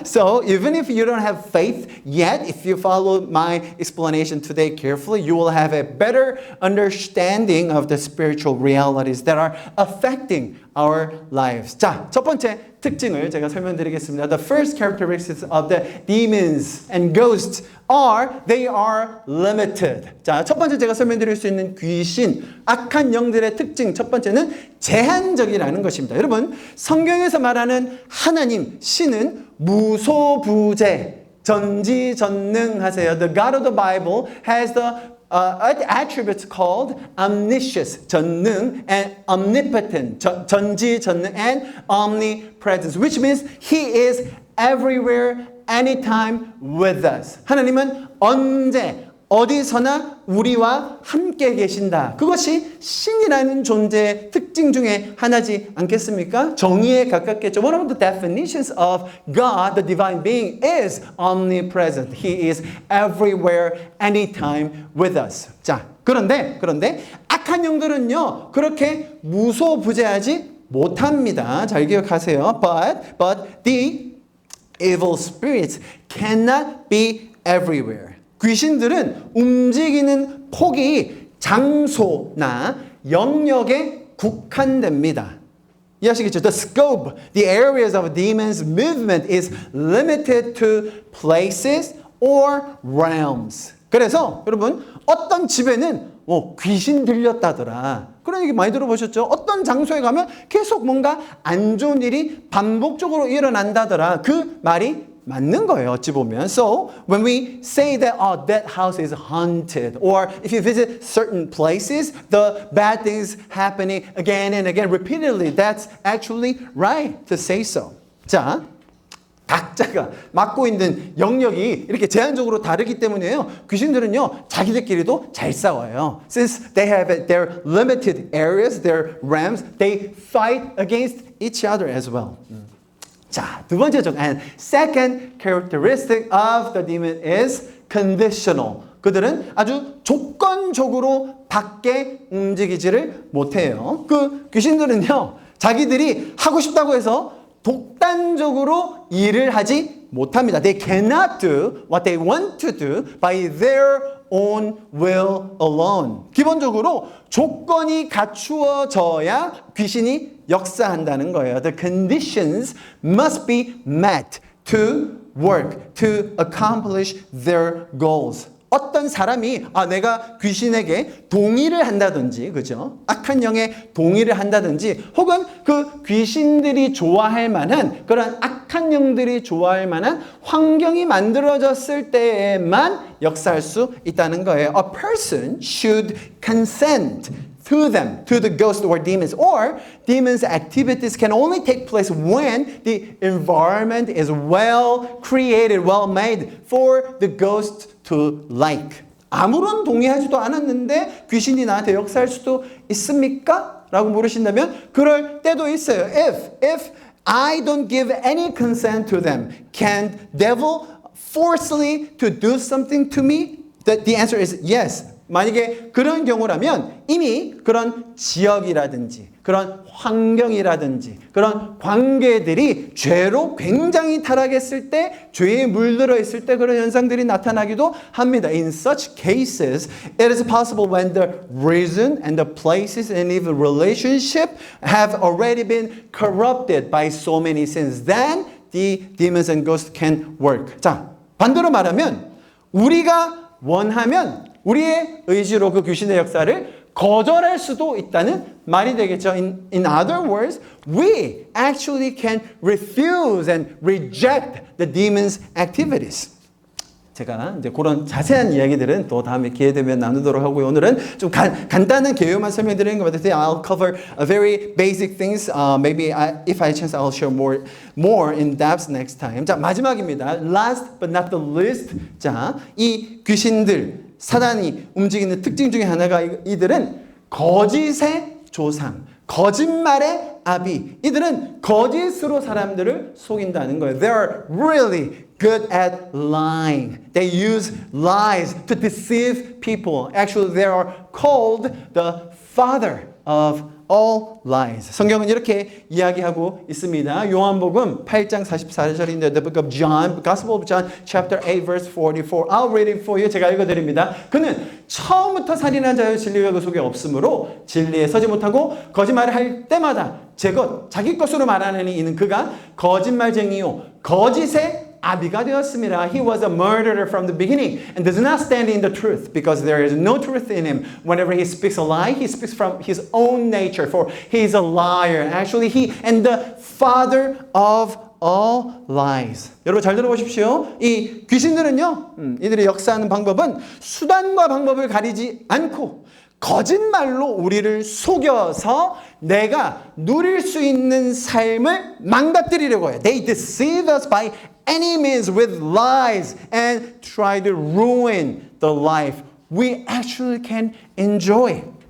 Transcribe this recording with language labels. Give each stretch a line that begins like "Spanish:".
English: So even if you don't have faith yet, if you follow my explanation today carefully, you will have a better understanding of the spiritual realities that are affecting our lives.
Korean: 자, 첫 번째 특징을 제가 설명드리겠습니다.
English: The first characteristics of the demons and ghosts are they are limited.
Korean: 자, 첫 번째 제가 설명드릴 수 있는 귀신, 악한 영들의 특징 첫 번째는 제한적이라는 것입니다. 여러분, 성경에서 말하는 하나님, 신은 무소부재, 전지전능하세요.
English: The God of the Bible has the attributes called omniscience, 전능, and omnipotent, 전지전능, and omnipresence, which means He is everywhere, anytime with us.
Korean: 하나님은 언제, 어디서나 우리와 함께 계신다. 그것이 신이라는 존재의 특징 중에 하나지 않겠습니까? 정의에 가깝겠죠.
English: One of the definitions of God, the divine being, is omnipresent. He is everywhere, anytime with us.
Korean: 자, 그런데 악한 영들은요, 그렇게 무소부재하지 못합니다. 잘 기억하세요.
English: But the evil spirits cannot be everywhere.
Korean: 귀신들은 움직이는 폭이 장소나 영역에 국한됩니다. 이해하시겠죠?
English: The scope, the areas of a demon's movement is limited to places or realms.
Korean: 그래서 여러분 어떤 집에는 귀신 들렸다더라. 그런 얘기 많이 들어보셨죠? 어떤 장소에 가면 계속 뭔가 안 좋은 일이 반복적으로 일어난다더라. 그 말이 맞는 거예요, 어찌 보면.
English: So, when we say that, that house is haunted, or if you visit certain places, the bad things happening again and again, repeatedly, that's actually right to say so.
Korean: 자, 각자가 맡고 있는 영역이 이렇게 제한적으로 다르기 때문에요. 귀신들은요, 자기들끼리도 잘 싸워요.
English: Since they have their limited areas, their realms, they fight against each other as well.
Korean: 자, 두 번째
English: and second characteristic of the demon is conditional.
Korean: 그들은 아주 조건적으로 밖에 움직이지를 못해요. 그 귀신들은요, 자기들이 하고 싶다고 해서 독단적으로 일을 하지 못합니다.
English: They cannot do what they want to do by their own will alone.
Korean: 기본적으로 조건이 갖추어져야 귀신이 역사한다는 거예요.
English: The conditions must be met to work, to accomplish their goals.
Korean: 어떤 사람이 내가 귀신에게 동의를 한다든지, 그죠? 악한 영에 동의를 한다든지, 혹은 그 귀신들이 좋아할 만한 그런 악한 영들이 좋아할 만한 환경이 만들어졌을 때에만 역사할 수 있다는 거예요.
English: A person should consent to them, to the ghosts or demons, or demons' activities can only take place when the environment is well created, well made for the ghost to like.
Korean: 아무런 동의하지도 않았는데 귀신이 나한테 역사할 수도 있습니까? 라고 물으신다면 그럴 때도 있어요.
English: If I don't give any consent to them, can devil forcefully to do something to me? The answer is yes.
Korean: 만약에 그런 경우라면 이미 그런 지역이라든지 그런 환경이라든지 그런 관계들이 죄로 굉장히 타락했을 때, 죄에 물들어 있을 때 그런 현상들이 나타나기도 합니다.
English: In such cases, it is possible when the reason and the places and even relationship have already been corrupted by so many sins, then the demons and ghosts can work.
Korean: 자, 반대로 말하면 우리가 원하면 우리의 의지로 그 귀신의 역사를 거절할 수도 있다는 말이 되겠죠.
English: In other words, we actually can refuse and reject the demon's activities.
Korean: 제가 이제 그런 자세한 이야기들은 또 다음에 기회 되면 나누도록 하고요. 오늘은 좀 간단한 개요만 설명드리는 것 같아요.
English: I'll cover very basic things. Maybe if I chance, I'll share more in depth next time.
Korean: 자, 마지막입니다.
English: Last but not the least.
Korean: 자, 이 귀신들, 사단이 움직이는 특징 중에 하나가 이들은 거짓의 조상, 거짓말의 아비. 이들은 거짓으로 사람들을 속인다는 거예요.
English: They're really good at lying. They use lies to deceive people. Actually, they are called the father of all lies.
Korean: 성경은 이렇게 이야기하고 있습니다. 요한복음 8장 44절인데
English: The book of John, Gospel of John, chapter 8, verse 44. I'll read it for you.
Korean: 제가 읽어드립니다. 그는 처음부터 살인한 자여 진리가 그 속에 없으므로 진리에 서지 못하고 거짓말을 할 때마다 자기 것으로 말하느니 이는 그가 거짓말쟁이요 거짓의 아비가 되었습니다.
English: He was a murderer from the beginning and does not stand in the truth because there is no truth in him. Whenever he speaks a lie, he speaks from his own nature, for he is a liar. Actually, he and the father of all lies.
Korean: 여러분 잘 들어보십시오. 이 귀신들은요, 이들이 역사하는 방법은 수단과 방법을 가리지 않고 거짓말로 우리를 속여서 내가 누릴 수 있는 삶을 망가뜨리려고 해요.
English: They deceive us by any means with lies and try to ruin the life we actually can enjoy.